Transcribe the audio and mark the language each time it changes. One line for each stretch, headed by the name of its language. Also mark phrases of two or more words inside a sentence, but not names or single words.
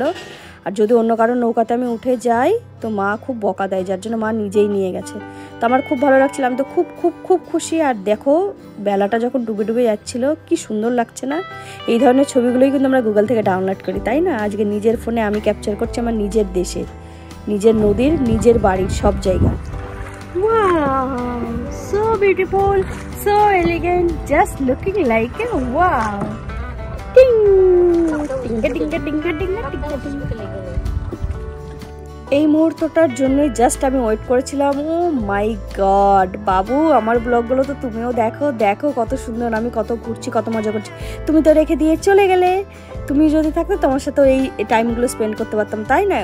Bangla: আর যদি অন্য কারো নৌকাতে আমি উঠে যাই তো মা খুব বকা দেয়, যার জন্য মা নিজেই নিয়ে গেছে। তো আমার খুব ভালো লাগছিল, আমি তো খুব খুশি। আর দেখো বেলাটা যখন ডুবে ডুবে যাচ্ছিল কি সুন্দর লাগছে না? এই ধরনের ছবিগুলোই কিন্তু আমরা গুগল থেকে ডাউনলোড করি, তাই না? আজকে নিজের ফোনে আমি ক্যাপচার করছি আমার নিজের দেশে, নিজের নদীর, নিজের বাড়ির সব জায়গা।
English: Wow, so beautiful, so elegant, just looking like a wow. Ding, dinga dinga dinga dinga dinga dinga.
Bangla: এই মুহূর্তটার জন্যই জাস্ট আমি ওয়েট করেছিলাম।
English: oh my god
Bangla: বাবু, আমার ব্লগগুলো তো তুমিও দেখো কত সুন্দর, আমি কত ঘুরছি, কত মজা করছি। তুমি তো রেখে দিয়ে চলে গেলে, তুমি যদি থাকতো তোমার সাথে এই টাইমগুলো স্পেন্ড করতে পারতাম, তাই না?